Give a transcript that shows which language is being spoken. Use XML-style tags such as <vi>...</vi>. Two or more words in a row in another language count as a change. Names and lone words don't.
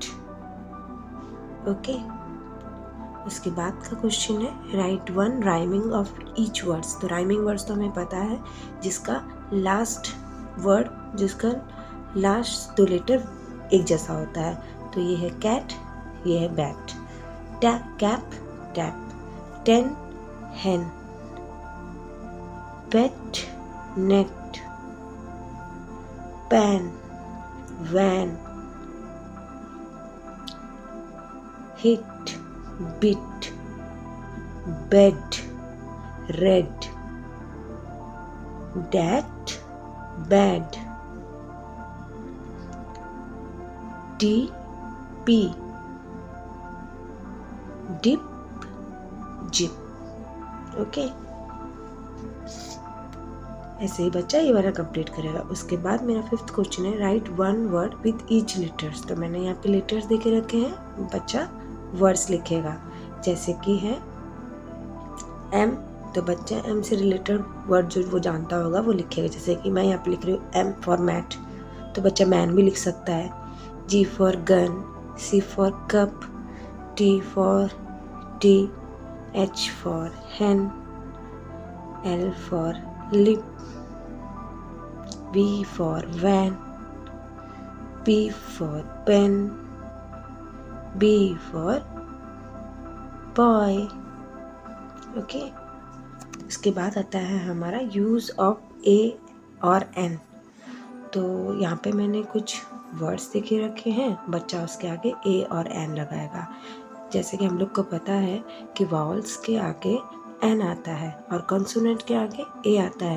<hi>ओके, उसके बाद का क्वेश्चन है</hi> <en>write one rhyming of each words.</en> <hi>तो</hi> <en>rhyming words</en> <hi>तो हमें पता है जिसका</hi> <en>last word,</en> <hi>जिसका लास्ट दो लेटर एक जैसा होता है। तो ये है कैट, ये है बैट।</hi> <en>tap cap tap, 10 hen, pet net, pan, van, hit, bit, bed, red, dat, bad, TP, dip, jip।</en> <hi>ओके, ऐसे ही बच्चा ये वाला कंप्लीट करेगा। उसके बाद मेरा</hi> <en>fifth question</en> <hi>है</hi> <en>write one word with each letters.</en> <hi>तो मैंने यहाँ पे लेटर्स दे के रखे हैं, बच्चा वर्ड्स लिखेगा। जैसे कि है M, तो बच्चा M से</hi> <en>related word</en> <hi>जो वो जानता होगा वो लिखेगा। जैसे कि मैं यहाँ पे लिख रही हूँ</hi> <en>M for mat,</en> <hi>तो बच्चा मैन भी लिख सकता है।</hi> <en>G for gun, C for cup, T for tea, H for hen, L for lip, V for van, P for pen, B for boy।</en> <hi>ओके, उसके बाद आता है हमारा</hi> <en>use of</en> <hi>A और N। तो यहाँ पे मैंने कुछ वर्ड्स देखे रखे हैं, बच्चा उसके आगे A और N लगाएगा। जैसे कि हम लोग को पता है कि वावल्स के आगे एन आता है और कॉन्सोनेंट के आगे ए आता है।</hi>